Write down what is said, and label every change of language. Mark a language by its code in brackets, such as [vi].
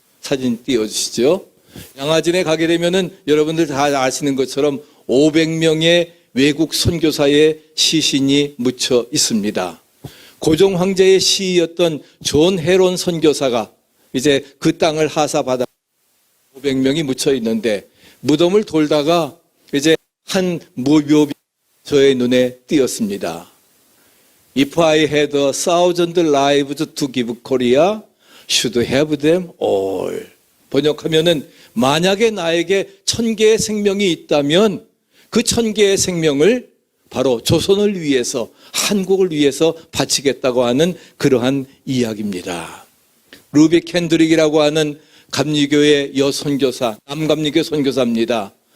[ko] 사진 띄워주시죠. 양화진에 가게 되면은 여러분들 다 아시는 것처럼 500명의 외국 선교사의 시신이 묻혀 있습니다. 고종 황제의 시이었던 존 헤론 선교사가 이제 그 땅을 하사받아 500명이 묻혀 있는데, 무덤을 돌다가 이제 한 묘비 저의 눈에 띄었습니다. [en] If I had 1,000 lives to give Korea, should have them all. [ko] 번역하면은 만약에 나에게 1,000개의 생명이 있다면 그 1,000개의 생명을 바로 조선을 위해서, 한국을 위해서 바치겠다고 하는 그러한 이야기입니다. 루비 캔드릭이라고 하는 감리교의 여선교사, 남감리교 선교사입니다.